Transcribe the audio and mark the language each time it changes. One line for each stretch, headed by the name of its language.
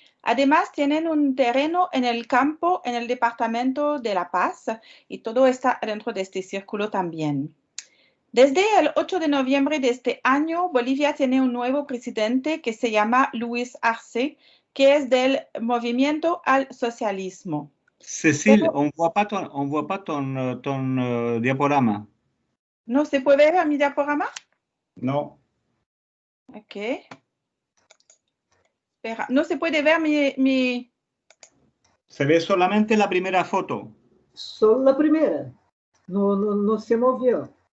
Spanish: Además, tienen un terreno en el campo en el departamento de La Paz y todo está adentro de este círculo también. Desde el 8 de noviembre de este año, Bolivia tiene un nuevo presidente que se llama Luis Arce, que es del Movimiento al Socialismo.
French: Cécile, on ne voit pas ton diaporama.
Spanish: ¿No se puede ver mi diaporama? No. Ok. Espera, no se puede ver mi... Se ve solamente la primera foto. Solo la primera. No se movió.